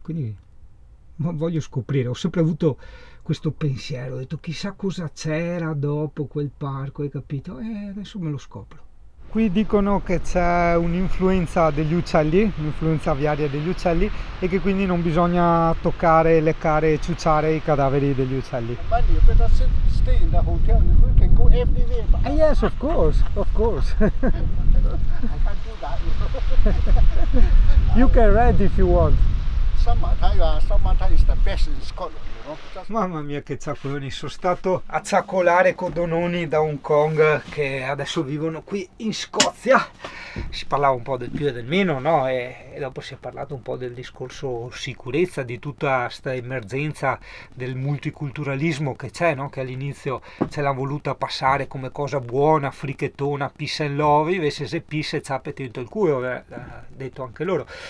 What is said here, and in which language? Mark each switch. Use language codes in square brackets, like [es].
[it] Quindi voglio scoprire, ho sempre avuto questo pensiero, ho detto chissà cosa c'era dopo quel parco, hai capito? E adesso me lo scopro. qui dicono che c'è un'influenza degli uccelli, un'influenza aviaria degli uccelli, e che quindi non bisogna toccare, leccare e ciucciare i cadaveri degli uccelli. [en] But you better stay in the hotel. You can go everywhere. But Yes, of course, of course. I can't do that. You can rent if you want. Summertime is the best in Scotland, you know. Just [it] Mamma mia che ciaccoloni, sono stato a ciaccolare con Dononi da Hong Kong che adesso vivono qui in Scozia. Si parlava un po' del più e del meno, no? E dopo si è parlato un po' del discorso sicurezza, di tutta questa emergenza del multiculturalismo che c'è, no? Che all'inizio ce l'ha voluta passare come cosa buona, frichettona, [en] peace and love, [it] invece se peace ciappe dentro il culo, ha detto anche loro.